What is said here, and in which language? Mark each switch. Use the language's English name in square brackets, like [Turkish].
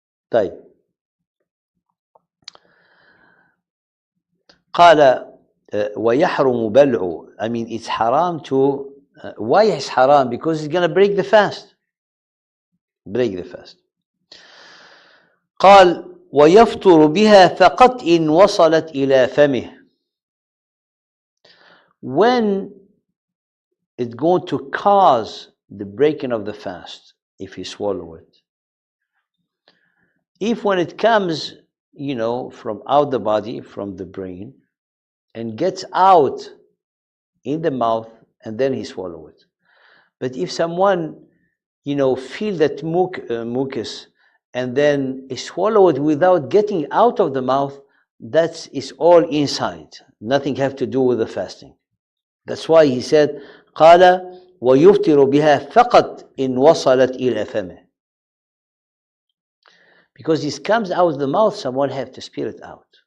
[Arabic] طيب. قال ويحرم بلع. [English] I mean, it's haram to. Why is haram? Because it's going to break the fast. [Arabic] قال ويفطر بها فقط إن وصلت إلى فمه. [English] When it's going to cause the breaking of the fast, if you swallow it. If when it comes, from out the body, from the brain, and gets out in the mouth, and then he swallow it. But if someone, feel that mucus, and then swallow it without getting out of the mouth, that is all inside. Nothing have to do with the fasting. That's why he said, [Arabic] قال ويفطر بها فقط إن وصلت إلى فمه. [English] Because this comes out of the mouth, someone have to spit it out.